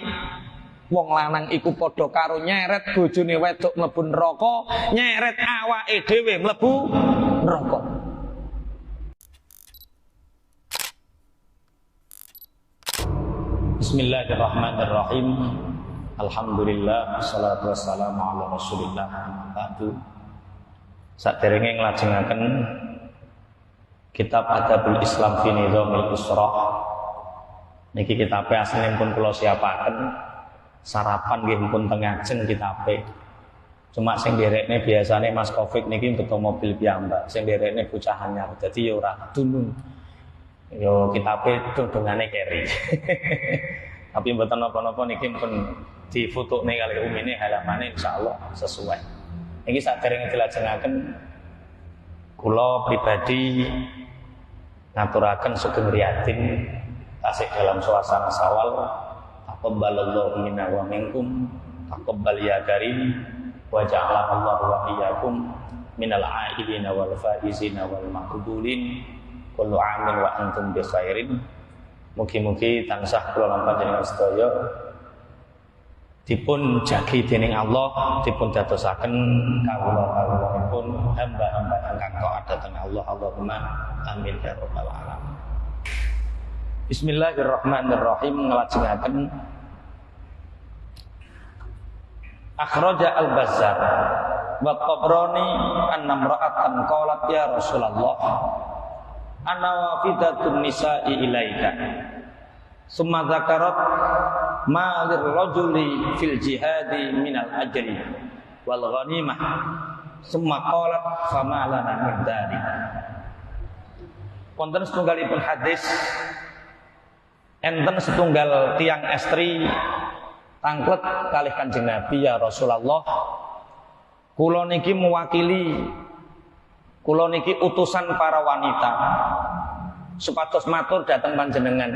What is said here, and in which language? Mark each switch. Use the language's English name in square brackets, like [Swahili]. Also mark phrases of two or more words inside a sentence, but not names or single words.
[Javanese] Wong lanang iku padha karo nyeret bojone wedok mlebu neraka, nyeret awake dhewe mlebu neraka. [Arabic] Bismillahirrahmanirrahim. الحمد لله والصلاة والسلام على رسول الله. Ba'du. [Javanese] Saderenge nglajengaken Kitab Adabul Islam fi Nizamil Usrah. Niki kitabe aslinipun kula siapaken. Sarapan nggih pun teng ngajeng kitabe. Cuma sing nderekne biasane Mas Covid niki beto mobil piyambak. Sing nderekne bocah anyar. Dadi ya ora dunung. Yo kitabe dongane keri. Tapi mboten napa-napa niki pun difotokne kali umine halamane insyaallah sesuai. Niki saderenge dilajengaken kula pribadi ngaturaken sugeng riyatin tasih [Indonesian] dalam suasana [Javanese] Syawal. [Arabic] تقبل الله منا ومنكم تقبل يا كريم وجعل الله وإياكم من العائدين والفائزين والمقبولين. كل عام وأنتم بخير. [Javanese] Mugi-mugi tansah kula lan panjenengan sedaya dipun jagi dening Allah, dipun dadosaken kawula-kawulanipun hamba-hamba ingkang taat dhateng Allah. [Arabic] اللهم آمين يا رب العالمين بسم الله الرحمن الرحيم. Nglajengaken أخرج البزار والطبراني أن امرأة قالت يا رسول الله أنا وافدة النساء إليك ثم ذكرت ما للرجل في الجهاد من الأجر والغنيمة ثم قالت فما لنا من ذلك. [Javanese] Wonten setunggalipun hadis enten setunggal tiang estri tangklet kalih Kanjeng Nabi, [Arabic] يا رسول الله [Javanese] kula niki mewakili, kula niki utusan para wanita supados matur dhateng panjenengan.